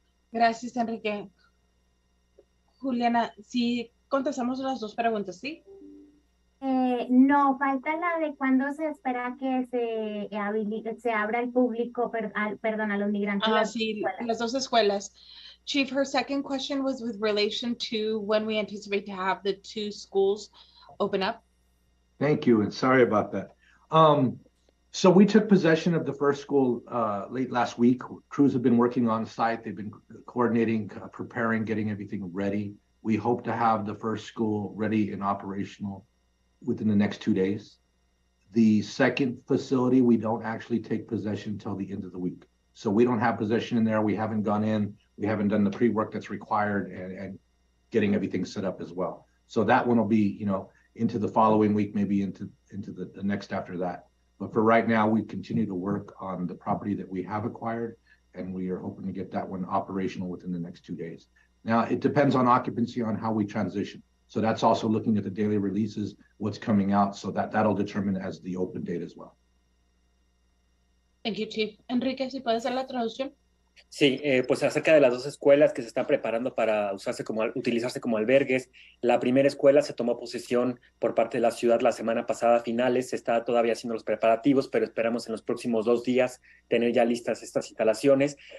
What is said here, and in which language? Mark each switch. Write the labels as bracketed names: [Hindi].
[Spanish] Gracias, Enrique. Juliana, sí, contestamos las 2 preguntas, ¿sí? No, falta la de cuándo se espera que se abra al público, perdón, a los migrantes. Sí, las 2 escuelas. [English] Chief, her second question was with relation to when we anticipate to have the 2 schools open up. Thank you, and sorry about that. So we took possession of the first school late last week. Crews have been working on site. They've been coordinating, preparing, getting everything ready. We hope to have the first school ready and operational within the next 2 days. The second facility, we don't actually take possession until the end of the week. So we don't have possession in there. We haven't gone in. We haven't done the pre-work that's required and getting everything set up as well. So that one will be, into the following week, maybe into the next after that. But for right now, we continue to work on the property that we have acquired, and we are hoping to get that one operational within the next 2 days. Now, it depends on occupancy on how we transition. So that's also looking at the daily releases, what's coming out. So that'll determine as the open date as well. Thank you, Chief. [Spanish] Enrique, si puede hacer la traducción. Sí, pues acerca de las dos escuelas que se están preparando para utilizarse como albergues. La primera escuela se tomó posesión por parte de la ciudad la semana pasada a finales, se está todavía haciendo los preparativos, pero esperamos en los próximos 2 días tener ya listas estas instalaciones.